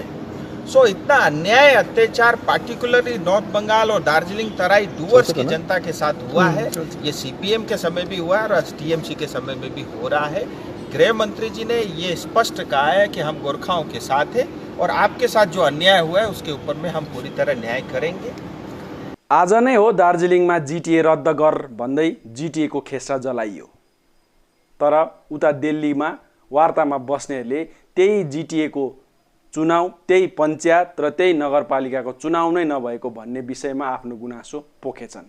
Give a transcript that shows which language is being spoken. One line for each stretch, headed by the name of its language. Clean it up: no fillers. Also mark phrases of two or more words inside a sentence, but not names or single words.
Hindi: सो इतना अन्याय अत्याचार पार्टिकुलरली नॉर्थ बंगाल और दार्जिलिंग तराई डुवर्स की जनता के साथ हुआ है। ये सीपीएम के समय भी हुआ है और टीएमसी के समय में भी हो रहा है। गृह मंत्री जी ने ये स्पष्ट कहा है कि हम गोरखाओं के साथ हैं और आपके साथ जो अन्याय हुआ है उसके ऊपर में हम पूरी तरह न्याय करेंगे।
Nepali: आज नै हो दार्जिलिङमा जीटीए रद्द गर भन्दै जीटीए को खेसरा जलाइयो, तर उता दिल्लीमा वार्तामा बस्नेहरूले त्यही जीटीए को चुनाव, त्यही पञ्चायत र त्यही नगरपालिकाको चुनाव नै नभएको भन्ने विषयमा आफ्नो गुनासो पोखेछन्।